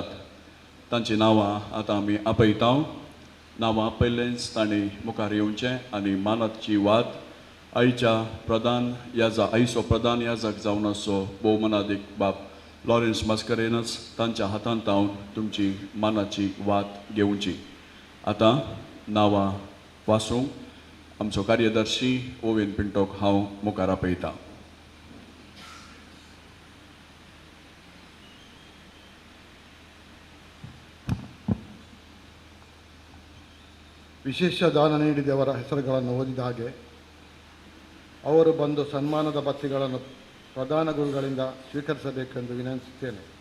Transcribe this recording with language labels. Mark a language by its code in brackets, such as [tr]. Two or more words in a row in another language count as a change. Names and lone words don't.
[kok] तांची नांवां आतां आमी आपयता. नांवां आपयलेंच तांणी मुखार येवचें आनी मानाची वाद आयच्या आयचो प्रधान याजक जावन आसो भोवमनादीक बाब लॉरेन्स मास्करेनस तांच्या हातांत हांव तुमची मानाची वाद घेवची. आतां नांवां वाचूंक आमचो कार्यदर्शी ओवेन पिंटोक हांव मुखार आपयतां. [kn] ವಿಶೇಷ ದಾನ ನೀಡಿದವರ ಹೆಸರುಗಳನ್ನು ಓದಿದ ಹಾಗೆ ಅವರು ಬಂದು ಸನ್ಮಾನದ ಪತ್ರಿಕೆಗಳನ್ನು ಪ್ರಧಾನ ಗುರುಗಳಿಂದ ಸ್ವೀಕರಿಸಬೇಕೆಂದು ವಿನಂತಿಸುತ್ತೇನೆ.